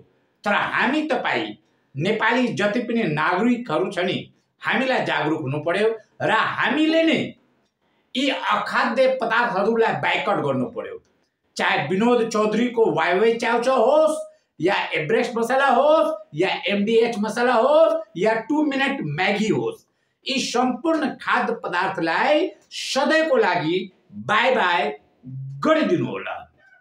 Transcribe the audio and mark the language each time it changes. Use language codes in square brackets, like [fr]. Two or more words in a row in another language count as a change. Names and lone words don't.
[ne] तर हामी तपाई नेपाली जति पनि नागरिकहरू छ नि, हामीलाई जागरुक हुनु पर्यो र हामीले नै यी अखाद्य पदार्थहरूलाई बाइकआउट गर्नु पर्यो। चाहे विनोद चौधरीको वाइ वाइ चाउचाउ होस् या एभरेस्ट मसाला होस् या MDH मसाला होस् या 2 मिनट मैगी होस्, यी सम्पूर्ण खाद्य पदार्थलाई सधैँको लागि [en] bye bye [ne] गरिदिनु होला।